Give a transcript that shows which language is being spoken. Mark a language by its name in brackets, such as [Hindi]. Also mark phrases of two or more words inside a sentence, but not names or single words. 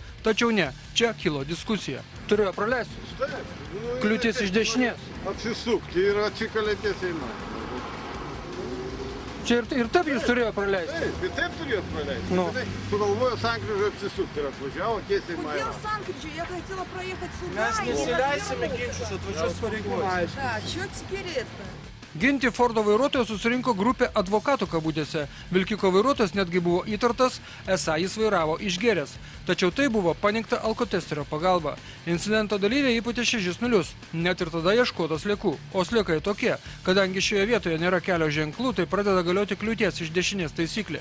[Lithuanian] Tačiau ne, čia kilo diskusija. Turėjo praleisti. Kliūtis iš dešinės. Apsisukti ir atsikalėtės eina. Čia ir taip jūs turėjo praleisti? Taip turėjo praleisti. Sugalvojo sankryžą apsisukti ir atvažiavo tiesiai Maja. Kodėl sankryžą? [Russian] Я хотела проехать сюда. [Lithuanian] Mes nesileisime ginčus, atvažiuos pareigūnai. [Russian] Да, что теперь-то? [Lithuanian] Ginti Fordo vairuotojo susirinko grupė advokatų kabutėse. Vilkiko vairuotojas netgi buvo įtartas, esą jis vairavo išgėręs. Tačiau tai buvo paneigta alkotesterio pagalba. Incidento dalyviai įpūtė 6 nulius. Net ir tada ieškota sliekų. O sliekai tokie. Kadangi šioje vietoje nėra kelio ženklų, tai pradeda galioti kliūties iš dešinės taisyklė.